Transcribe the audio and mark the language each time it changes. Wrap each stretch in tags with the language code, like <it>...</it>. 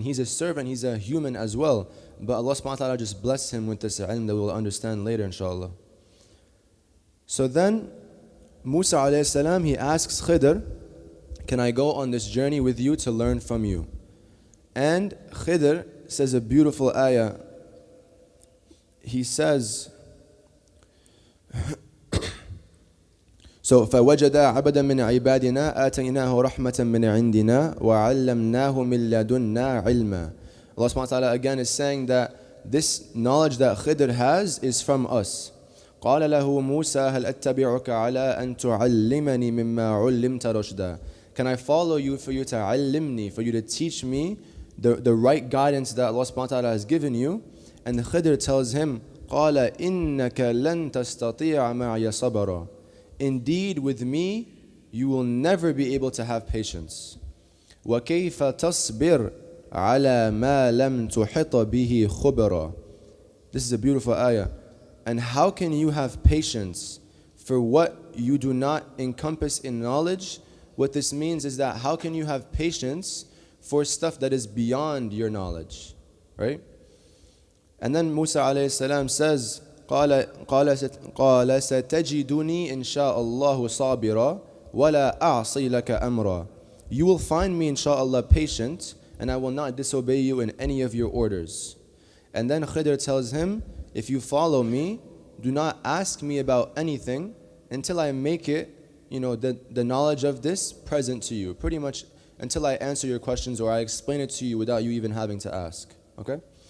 <en>He's a servant, he's a human as well. But Allah subhanahu wa ta'ala just blessed him with this ilm that we'll understand later inshallah. So then Musa alayhi salam, he asks Khidr, can I go on this journey with you to learn from you? And Khidr says a beautiful ayah. He says, so</en> <ar>فَوَجَدَ عَبَدًا مِنْ عِبَادِنَا آتَيْنَاهُ رَحْمَةً مِنْ عِنْدِنَا وَعَلَّمْنَاهُ مِنْ لَدُنَّا عِلْمًا.</ar> <en>Allah subhanahu wa ta'ala again is saying that this knowledge that Khidr has is from us.</en> <ar>قال له موسى هل أتبعك على أن تعلمني مما علمت رشدا.</ar> <en>Can I follow you for you to علمني, for you to teach me the right guidance that Allah subhanahu wa ta'ala has given you? And Khidr tells him,</en> <ar>قال إنك لن تستطيع معي صبرا.</ar> <en>Indeed, with me, you will never be able to have patience.</en> <ar>وكيف تصبر على ما لم تحط به خبرا.</ar> <en>This is a beautiful ayah. And how can you have patience for what you do not encompass in knowledge? What this means is that how can you have patience for stuff that is beyond your knowledge, right? And then Musa alayhi salam says,</en> <ar>قال ستجدني إن شاء الله صابرا ولا أعصي لك أمرا.</ar> <en>You will find me inshallah patient, and I will not disobey you in any of your orders. And then Khidr tells him, if you follow me, do not ask me about anything until I make it, the knowledge of this present to you. Pretty much until I answer your questions or I explain it to you without you even having to ask. Okay?</en>